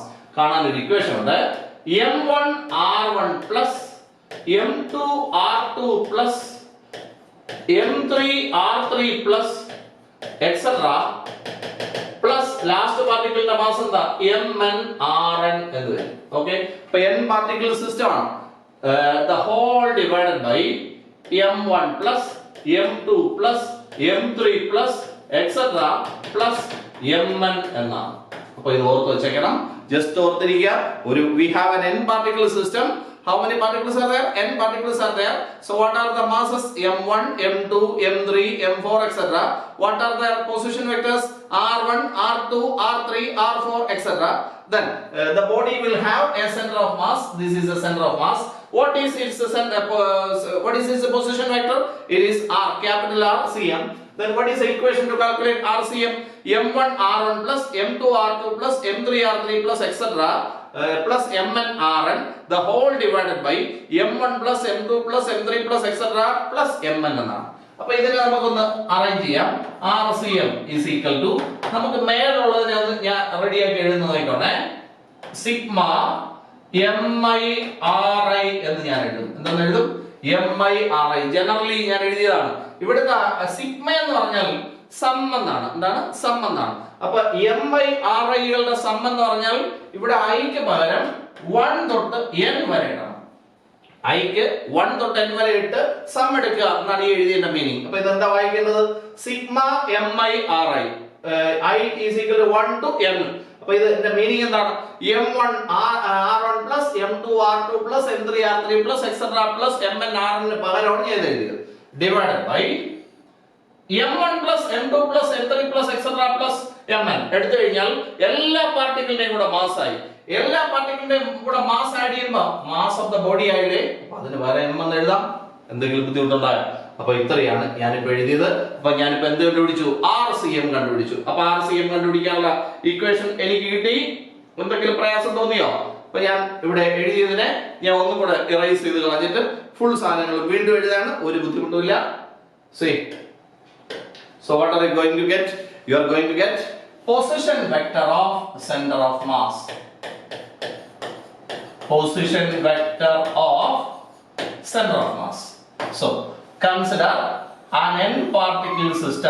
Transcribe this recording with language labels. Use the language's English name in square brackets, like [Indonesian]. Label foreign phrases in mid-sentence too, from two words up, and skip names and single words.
[Malayalam] കാണാൻ ഒരു ഇക്വേഷൻ ഉണ്ട്. [English] M1 R1 plus M2 R2 plus M3 R3 plus etcetera plus last [Malayalam] പാർട്ടിക്കിളിന്റെ മാസ് എന്താ? Mn Rn എന്ന് വരും. ഓക്കെ, അപ്പൊ n [English] particle system [Malayalam] ആണ്. [English] The whole divided by M1 plus M2 plus M3 plus etc plus Mn എന്നാണ്. [Malayalam] അപ്പൊ ഇത് ഓർത്ത് വെച്ചേക്കണം. ജസ്റ്റ് ഓർത്തിരിക്കുക. [English] we have an n particle system. How many particles are there? N particles are there. So what are the masses? M1, M2, M3, M4, etc. What are their position vectors? R1, R2, R3, R4, etc. Then the body will have a center of mass. This is the center of mass. What is its position vector? It is R, capital R, CM. Then what is the equation to calculate RCM? M1 R1 plus M2 R2 plus M3 R3 plus etc. Plus Mn Rn, the whole divided by M1 plus M2 plus M3 plus etc. plus Mn [Malayalam] എന്നാണ്. അപ്പൊ ഇതിനെ നമുക്കൊന്ന് അറേഞ്ച് ചെയ്യാം. [English] RCM is equal to [Malayalam] നമുക്ക് മേലുള്ളതിനെ ഒന്ന് ഞാൻ റെഡിയാക്കി എഴുതുന്നതായിക്കോട്ടെ. സിഗ്മ MI/RI എന്ന് ഞാൻ എഴുതും. എന്തെന്ന് എഴുതും? MI/RI. ജനറലി ഞാൻ എഴുതിയതാണ്. ഇവിടുത്തെ സിഗ്മ എന്ന് പറഞ്ഞാൽ സം എന്നാണ്. എന്താണ്? സം എന്നാണ്. അപ്പൊ MI/RI കളുടെ സം എന്ന് പറഞ്ഞാൽ ഇവിടെ ഐക്ക് പകരം 1 തൊട്ട് n വരെ ഇടണം. ഐക്ക് 1 തൊട്ട് n വരെ ഇട്ട് സം എടുക്കുക എന്നാണ് ഈ എഴുതിയതിന്റെ മീനിങ്. അപ്പൊ ഇതെന്താ വായിക്കേണ്ടത്? സിഗ്മ MI/RI [English] I is equal to 1 to n. [Malayalam] അപ്പൊ ഇതിന്റെ മീനിങ് എന്താണ്? [English] M1 R1 plus M2 R2 plus M3 R3 plus etc plus Mn Rn [Malayalam] ന് പകരമാണ് ഞാൻ എഴുതിയത്. [English] divided by M1 plus M2 plus M3 plus etc plus Mn [Malayalam] എടുത്തു കഴിഞ്ഞാൽ എല്ലാ പാർട്ടിക്കിളിന്റെയും കൂടെ മാസ് ആയി. എല്ലാ പാർട്ടിക്കിളിന്റെയും കൂടെ മാസ് ആഡ് ചെയ്യുമ്പോൾ [English] mass of the body [Malayalam] ആയില്ലേ. അപ്പൊ അതിന് വേറെ M എന്ന് എഴുതാം. എന്തെങ്കിലും ബുദ്ധിമുട്ടുണ്ടായോ? അപ്പൊ ഇത്രയാണ് ഞാനിപ്പോ എഴുതിയത്. അപ്പൊ ഞാനിപ്പോ എന്ത് കണ്ടുപിടിച്ചു? RCM കണ്ടുപിടിച്ചു. അപ്പൊ RCM കണ്ടുപിടിക്കാനുള്ള ഇക്വേഷൻ എനിക്ക് കിട്ടി. എന്തെങ്കിലും പ്രയാസം തോന്നിയോ? അപ്പൊ ഞാൻ ഇവിടെ എഴുതിയതിനെ ഞാൻ ഒന്നും കൂടെ ഇറേസ് ചെയ്ത് കളഞ്ഞിട്ട് ഫുൾ സാധനങ്ങൾ വീണ്ടും എഴുതാണ്. ഒരു ബുദ്ധിമുട്ടുമില്ല. [English] See. So what are you going to get? You are going to get position vector of center of mass. Position vector of center of mass. So consider an n particle system.